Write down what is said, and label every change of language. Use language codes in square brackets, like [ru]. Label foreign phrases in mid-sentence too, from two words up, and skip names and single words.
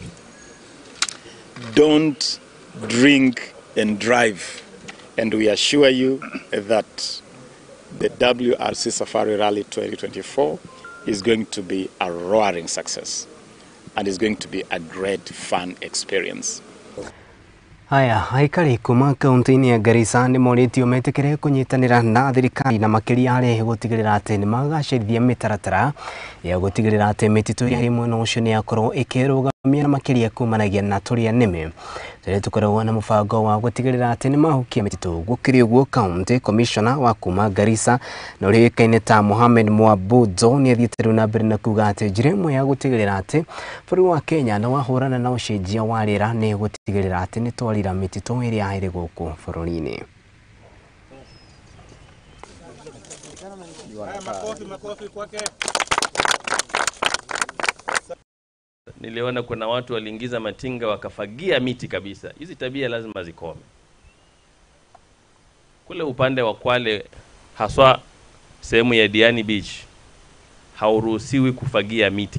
[en] Don't drink and drive. And we assure you that the WRC Safari Rally 2024 is going to be a roaring success and is going to be a great fun experience. [ki] Haya, aikari kuma kaunti-ini ya Garissa ni moritio metekere kunyitanira na thirikari na makiria ari gutigirira ati ni magacirithia mitaratara ya gutigirira ati mititu iri mwena ucio ni yakorwo ikirugamia na makiria kumanagia na turia nime tore tukoragwo na mubango wa gutigirira ati ni mahukia mititu gukiri uguo [en] county commissioner [ki] wa kuma Garissa na urikaine ta Mohamed Mwabudzo ni athiite na mbere na kuga ati njira imwe ya gutigirira ati bũrũri wa Kenya na wahurana na ucenjia wa rĩera ni gutigirira ati ni twarira mititu iri ahiri guku bũrũri-ini. [sw] Niliona kuna watu waliingiza matinga wakafagia miti kabisa. Hizi tabia lazima zikome. Kule upande wa Kwale, haswa sehemu ya Diani Beach, hauruhusiwi kufagia miti.